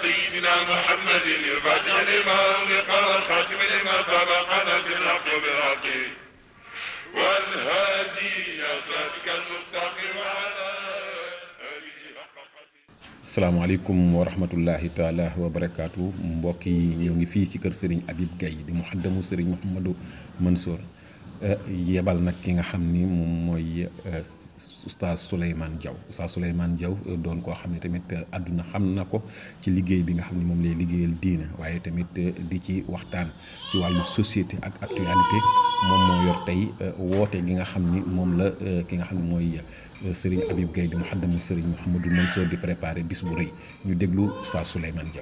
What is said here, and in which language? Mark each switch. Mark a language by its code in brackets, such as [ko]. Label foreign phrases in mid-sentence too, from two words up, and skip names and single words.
[ar] سيدنا محمد الفاتح لما أغلق والخاتم لما سبق ناصر الحق بالحق والهادي إلى صراطك المستقيم وعلى آله حق قدره. السلام عليكم ورحمة الله تعالى وبركاته [wo] mbokk yi ñoo ngi fii ci kër Serigne Habib Gaye di muxaddamu Serigne Mouhamadou Mansour yebal nag ki nga xam ni moom mooy oustaz Souleymane Diaw oustaz Souleymane Diaw doon koo xam ne tamit àdduna xam na ko ci liggéey bi nga xam ne moom lay liggéeyal diina waaye tamit di ci waxtaan ci wàllu société ak actualité moom moo yor tey woote gi nga xam ni moom la ki nga xam ne mooy Serigne Habib Gaye di muxaddamu Serigne Mouhamadou Mansour di préparé bis bu rëy ñu déglu oustaz Souleymane Diaw.